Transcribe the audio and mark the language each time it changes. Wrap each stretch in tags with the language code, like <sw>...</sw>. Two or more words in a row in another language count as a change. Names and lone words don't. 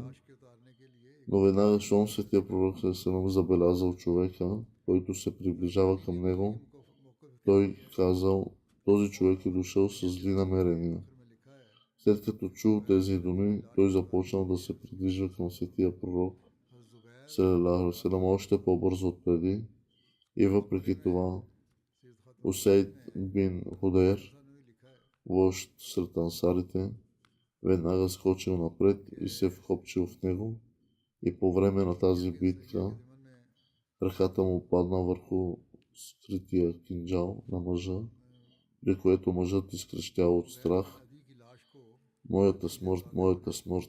<bg>Но веднага, щом светия пророк салалаху забелязал човека, който се приближава към него, той казал: този човек е дошъл с зли намерения. След като чул тези думи, той започнал да се придвижва към светия пророк</bg> <ar>صلى الله عليه وسلم</ar> <bg>още по-бързо от преди, и въпреки това Усейд бин Худейр, вожд сред ансарите, веднага скочил напред и се вкопчил в него, и по време на тази битка ръката му падна върху скрития кинджал на мъжа, при което мъжът изкрещял от страх: моята смърт.</bg>